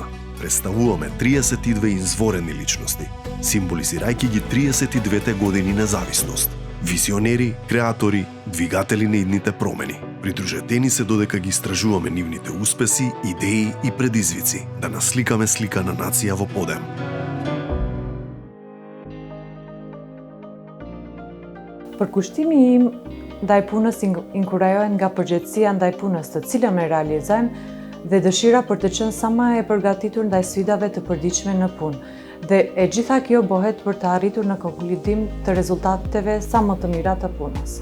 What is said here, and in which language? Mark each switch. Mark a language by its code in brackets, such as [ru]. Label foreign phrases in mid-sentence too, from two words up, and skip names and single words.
[mk] Представуваме 32 изворени личности, символизирајќи ги 32 години независност. Визионери, креатори, двигатели на идните промени. Придружетени се додека ги истражуваме нивните успеси, идеи и предизвици, да насликаме слика на нација во подем. [sq] Përkushtimi im ndaj punës inkurajohet nga përgjegjësia ndaj punës të cilën e realizojmë dhe dëshira për të qenë sa më e përgatitur ndaj sfidave të përditshme në punë. Dhe e gjitha kjo bëhet për të arritur në konkludim të rezultateve sa më të mira të punës.